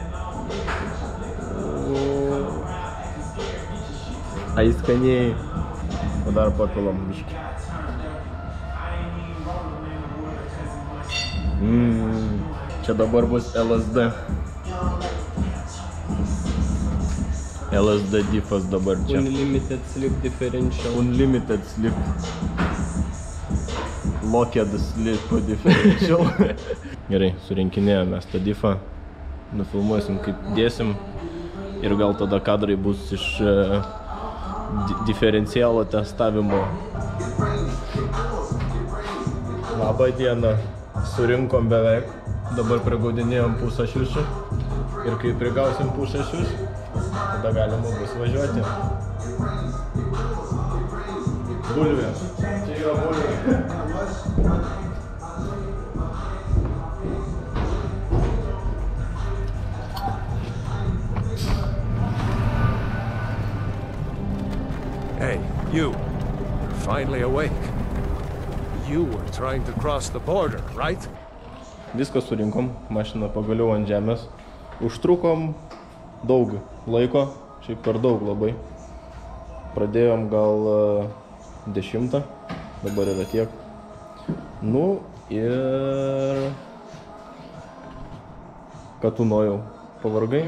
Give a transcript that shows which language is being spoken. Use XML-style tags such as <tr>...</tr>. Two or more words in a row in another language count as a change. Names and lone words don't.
<lt>Ai skaniai. O dar papilam biškį. Čia dabar bus LSD. LSD diffas dabar čia.</lt> <en>Unlimited slip differential. Unlimited slip. Locked slip differential.</en> <lt>Gerai, surinkinėjom mes tą diffą. Nufilmuosim, kaip dėsim. Ir gal tada kadrai bus iš diferencialo testavimo. Labą dieną. Surinkom beveik. Dabar prigaudinėjom pusę šiušių. Ir kai prigausim pusę šiušių, tada galima bus važiuoti. Bulvė. Čia yra bulvė.</lt> <en>Hey, you. You're finally awake. You were trying to cross the border, right?</en> <lt>Viską surinkom, mašina pagaliau ant žemės. Užtrukom daug laiko, šiaip per daug labai. Pradėjom gal 10, dabar yra tiek. Nu ir... Ką tu nojau? Pavargai?</lt>